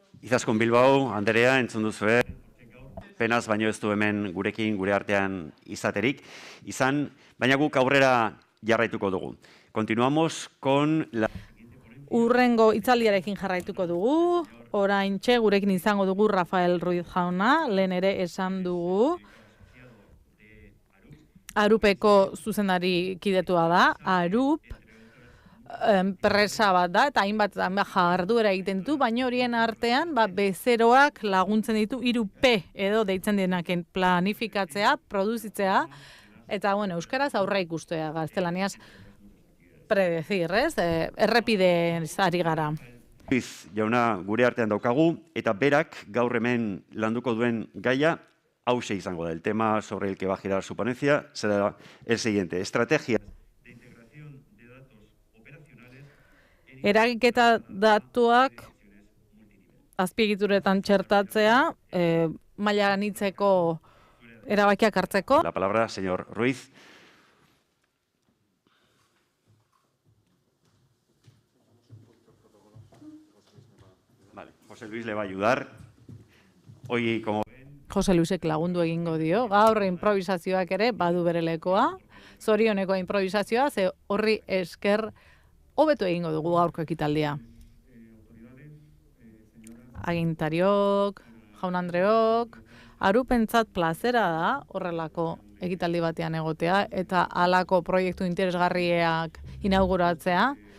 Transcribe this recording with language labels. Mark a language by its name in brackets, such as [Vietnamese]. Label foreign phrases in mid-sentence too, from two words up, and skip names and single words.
[Basque] Izaskun Bilbao, Anderea, entzun duzue, penaz baino ez du hemen gurekin, gure artean izaterik, baina guk aurrera jarraituko dugu. [Spanish] Continuamos con la... [Basque] Urrengo itzaldiarekin jarraituko dugu, oraintxe gurekin izango dugu Rafael Ruiz jauna, lehen ere esan dugu. Arupeko zuzendari kidetua da, Arup, enpresa bat da, eta hainbat jarduera egiten ditu, baina horien artean bezeroak laguntzen ditu 3P edo deitzen denaken planifikatzea, produzitzea, eta euskaraz aurra ikustea, gaztelaniaz predecir, ez? Errepide ari gara. Ruiz jauna gure artean daukagu, eta berak gaur hemen landuko duen gaia, hauxe izango da. [Spanish] El tema sobre el que va a girar su ponencia será el siguiente. Estrategia de integración de datos operacionales. [Basque] Eragiketa datuak azpiegituretan txertatzea, maila anitzeko erabakiak hartzeko. [Spanish] La palabra, señor Ruiz. Vale, José Luis le va a ayudar. Hoy, como [Basque] Jose Luisek lagundu egingo dio, gaur improvisazioak ere badu bere lekoa, zorioneko improvisazioa, ze horri esker hobetu egingo dugu gaurko ekitaldia. Agintariok, jaun Andreok, Arupentzat plazera da horrelako ekitaldi batean egotea eta halako proiektu interesgarriak inauguratzea.